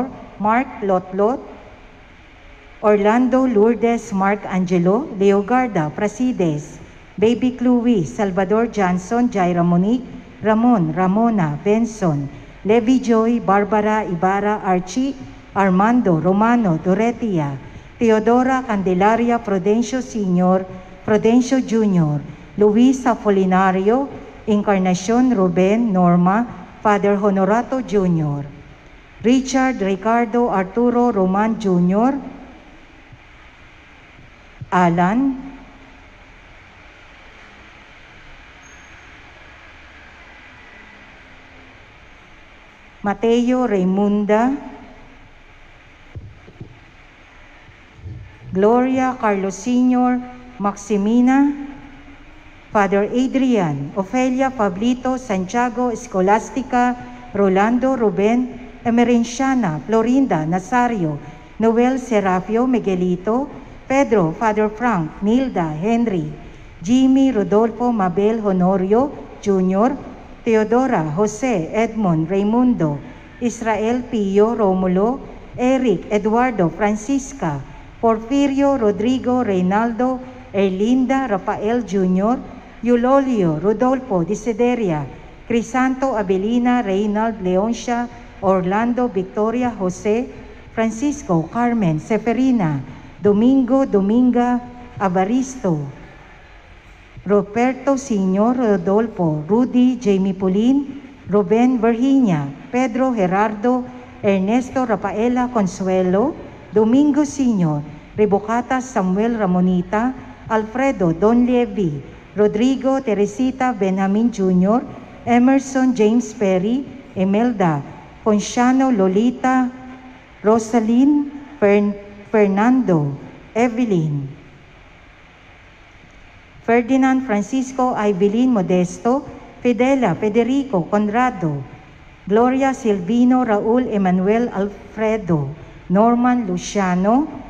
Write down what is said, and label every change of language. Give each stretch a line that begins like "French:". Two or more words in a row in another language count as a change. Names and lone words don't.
English: Mark Lotlot, Orlando, Lourdes, Mark Angelo, Leogarda, Prasides, Baby Chloe, Salvador Johnson, Jaira Monique, Ramon, Ramona, Benson, Levi Joy, Barbara, Ibarra, Archie, Armando, Romano, Doretia, Teodora Candelaria, Prudencio Sr., Prudencio Jr., Luis Apolinario, Encarnacion, Ruben, Norma, Father Honorato Jr., Richard, Ricardo, Arturo, Roman Jr., Alan, Mateo, Raymunda, Gloria, Carlos Sr., Maximina, Father Adrian, Ofelia, Pablito, Santiago, Escolastica, Rolando, Ruben, Emerenciana, Florinda, Nazario, Noel, Serapio, Miguelito, Pedro, Father Frank, Nilda, Henry, Jimmy, Rodolfo, Mabel, Honorio, Jr., Teodora, Jose, Edmond, Raimundo, Israel, Pio, Romulo, Eric, Eduardo, Francisca, Porfirio, Rodrigo, Reynaldo, Erlinda, Rafael Jr., Eulolio, Rodolfo, Desideria, Crisanto, Abelina, Reynald, Leoncia, Orlando, Victoria, Jose, Francisco, Carmen, Seferina, Domingo, Dominga, Avaristo, Roberto Sr., Rodolfo, Rudy, Jamie Pulin, Ruben, Virginia, Pedro, Gerardo, Ernesto, Rafaela, Consuelo, Domingo Sr., Rebocata, Samuel, Ramonita, Alfredo, Don Levi, Rodrigo, Teresita, Benjamin Jr., Emerson, James Perry, Emelda, Ponciano, Lolita, Rosaline, Fernando, Evelyn, Ferdinand, Francisco, Evelyn, Modesto, Fidela, Federico, Conrado, Gloria, Silvino, Raul, Emmanuel, Alfredo, Norman, Luciano,